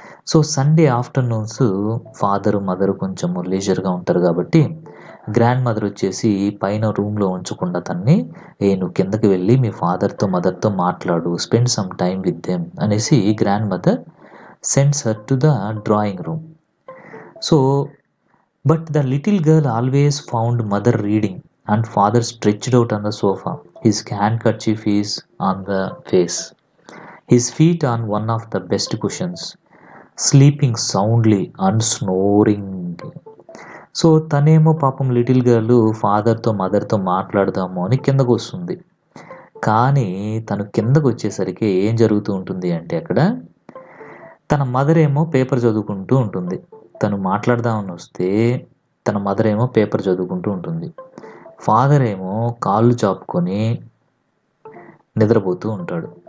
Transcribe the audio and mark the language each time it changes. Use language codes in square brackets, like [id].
[te] So Sunday afternoons father mother కొంచెం లీజర్గా ఉంటారు కాబట్టి గ్రాండ్ మదర్ వచ్చేసి పైన రూమ్లో ఉంచకుండా తన్ని, నువ్వు కిందకి వెళ్ళి మీ ఫాదర్తో మదర్తో మాట్లాడు, [en] spend some time with them [te] అనేసి [en] Grand mother sends her to the drawing room. So, but the little girl always found mother reading and father stretched out on the sofa, his handkerchief is on the face, his feet on one of the best cushions, sleeping soundly and snoring. [te] So తనేమో పాపం little girl ఫాదర్తో మదర్తో మాట్లాడదాము అని కిందకు వస్తుంది. కానీ తను కిందకు వచ్చేసరికి ఏం జరుగుతూ ఉంటుంది అంటే అక్కడ తన మదర్ ఏమో పేపర్ చదువుకుంటూ ఉంటుంది. తను మాట్లాడదామని వస్తే తన మదర్ ఏమో పేపర్ చదువుకుంటూ ఉంటుంది, ఫాదర్ ఏమో కాళ్ళు చాపుకొని నిద్రపోతూ ఉంటాడు.